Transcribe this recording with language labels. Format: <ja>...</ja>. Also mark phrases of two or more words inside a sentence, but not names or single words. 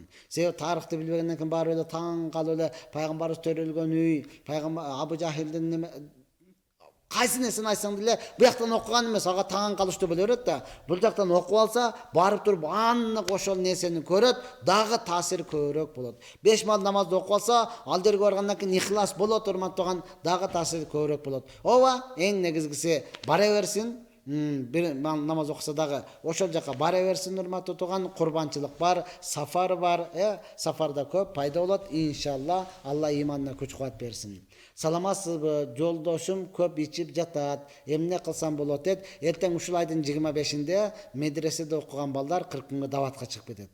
<ky>Себеби тарыхты билбегенден кийин барып эле таң калып эле пайгамбарыбыз төрөлгөн үй, пайгамбар Абу Жахилдин кайсы нерсени айтсаң деле бияктан окуган эмес, ага таң калыштуу боло берет да. Бул жактан окуп алса, барып туруп аннык ошол нерсени көрөт, дагы таасир көбүрөөк болот. 5 вакыт намазды окуп алса, ал жерге баргандан кийин ихлас болот, урматтуу, дагы таасир көбүрөөк болот. Эң негизгиси бара берсин. Бир намаз окуса дагы ошол жака бара берсин, урматтуу тууган. Курбанчылык бар, сафар бар, сафарда көп пайда болот. Иншалла Алла иманына күч кубат берсин. Саламатсызбы? Жолдошум көп ичип жатат. Эмне кылсам болот дейт. Эртең ушул айдын 25-inde медреседе окуган балдар 40 күнгө даватка чыгып кетет.</ky>